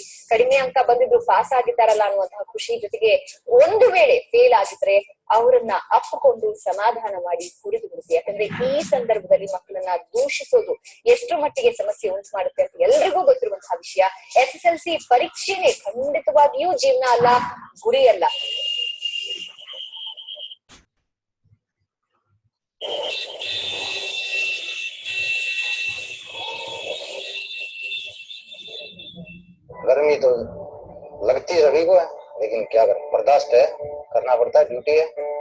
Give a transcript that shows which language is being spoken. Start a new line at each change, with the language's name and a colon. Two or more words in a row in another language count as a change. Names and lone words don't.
Kannada: ಕಡಿಮೆ ಅಂಕ ಬಂದಿದ್ರು ಪಾಸ್ ಆಗಿದ್ದಾರಲ್ಲ ಅನ್ನುವಂತಹ ಖುಷಿ ಜೊತೆಗೆ ಒಂದು ವೇಳೆ ಫೇಲ್ ಆಗಿದ್ರೆ ಅವರನ್ನ ಅಪ್ಪಿಕೊಂಡು ಸಮಾಧಾನ ಮಾಡಿ ಹುರಿದುಬಿಡಿಸಿ. ಯಾಕಂದ್ರೆ ಈ ಸಂದರ್ಭದಲ್ಲಿ ಮಕ್ಕಳನ್ನ ದೂಷಿಸೋದು ಎಷ್ಟು ಮಟ್ಟಿಗೆ ಸಮಸ್ಯೆ ಉಂಟು ಮಾಡುತ್ತೆ ಅಂತ ಎಲ್ರಿಗೂ ಗೊತ್ತಿರುವಂತಹ ವಿಷಯ. ಎಸ್ಎಸ್ಎಲ್ಸಿ ಪರೀಕ್ಷೆನೇ ಖಂಡಿತವಾಗಿಯೂ ಜೀವನ ಅಲ್ಲ, ಗುರಿ ಅಲ್ಲ.
Hindi: गर्मी तो लगती सभी को है, लेकिन क्या करें, बर्दाश्त है, करना पड़ता है, ड्यूटी है।